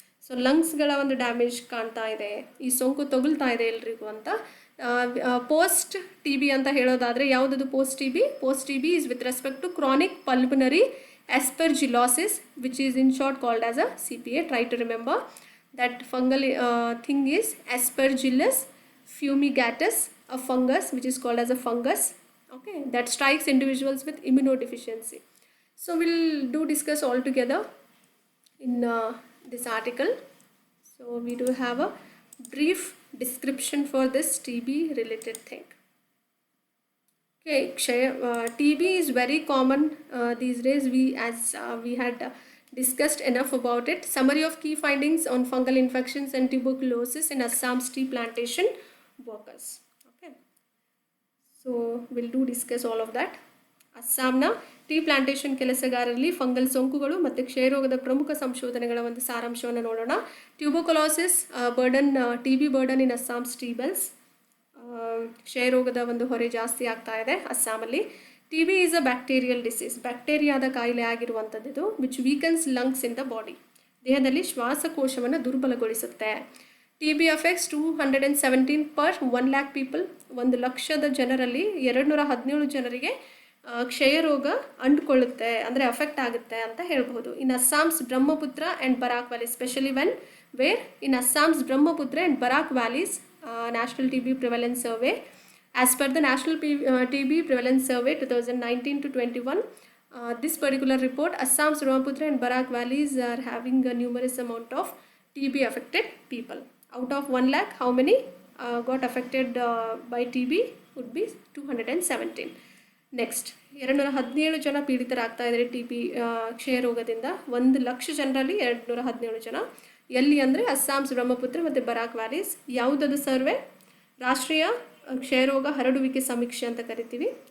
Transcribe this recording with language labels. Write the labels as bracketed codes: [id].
[kn] So ಲಂಗ್ಸ್ಗಳ ಒಂದು damage ಕಾಣ್ತಾ ಇದೆ, ಈ ಸೋಂಕು ತಗುಲ್ತಾ ಇದೆ ಎಲ್ರಿಗೂ ಅಂತ. ಪೋಸ್ಟ್ ಟಿ ಬಿ ಅಂತ ಹೇಳೋದಾದರೆ ಯಾವುದದು post T B? [en] Post T B is with respect to chronic pulmonary aspergillosis, which is in short called as a CPA. Try to remember that fungal thing is Aspergillus fumigatus, a fungus which is called as a fungus, okay, that strikes individuals with immunodeficiency. So we'll discuss all together in this article. So we do have a brief description for this TB related thing. Okay, TB is very common these days. We had discussed enough about it. Summary of key findings on fungal infections and tuberculosis in Assam's tea plantation workers. Okay, so we'll discuss all of that. [kn] ಅಸ್ಸಾಂನ tea plantation ಕೆಲಸಗಾರರಲ್ಲಿ fungal ಸೋಂಕುಗಳು ಮತ್ತು ಕ್ಷಯರೋಗದ ಪ್ರಮುಖ ಸಂಶೋಧನೆಗಳ ಒಂದು ಸಾರಾಂಶವನ್ನು ನೋಡೋಣ. [en] Tuberculosis burden, T B burden in Assam's tea belts. [kn] ಕ್ಷಯರೋಗದ ಒಂದು ಹೊರೆ ಜಾಸ್ತಿ ಆಗ್ತಾ ಇದೆ ಅಸ್ಸಾಮಲ್ಲಿ. [en] T B is a bacterial disease, [kn] ಬ್ಯಾಕ್ಟೀರಿಯಾದ ಕಾಯಿಲೆ ಆಗಿರುವಂಥದ್ದು, [en] which weakens lungs in the body, [kn] ದೇಹದಲ್ಲಿ ಶ್ವಾಸಕೋಶವನ್ನು ದುರ್ಬಲಗೊಳಿಸುತ್ತೆ. [en] T B affects 217 per 1 lakh people. [kn] 1,00,000 ಜನರಲ್ಲಿ 217 ಜನರಿಗೆ ಕ್ಷಯರೋಗ ಅಂಟ್ಕೊಳ್ಳುತ್ತೆ, ಅಂದರೆ ಅಫೆಕ್ಟ್ ಆಗುತ್ತೆ ಅಂತ ಹೇಳ್ಬೋದು. [en] In Assam's Brahmaputra and Barak valley, specially where in Assam's Brahmaputra and Barak valleys, National TB Prevalence Survey. As per the National TB Prevalence Survey 2019 to 21, this particular report, Assam's Brahmaputra and Barak valleys are having a numerous amount of TB affected people. Out of 1 lakh, how many got affected by TB? Would be 217. [kn] Next, 217 ಜನ ಪೀಡಿತರಾಗ್ತಾ ಇದ್ದಾರೆ T B ಕ್ಷಯರೋಗದಿಂದ. 1,00,000 ಜನರಲ್ಲಿ 217 ಜನ. ಎಲ್ಲಿ ಅಂದರೆ ಅಸ್ಸಾಮ್ಸ್ ಬ್ರಹ್ಮಪುತ್ರ ಮತ್ತು ಬರಾಕ್ valleys. ಯಾವುದದು survey? ರಾಷ್ಟ್ರೀಯ ಕ್ಷಯರೋಗ ಹರಡುವಿಕೆ ಸಮೀಕ್ಷೆ ಅಂತ ಕರಿತೀವಿ.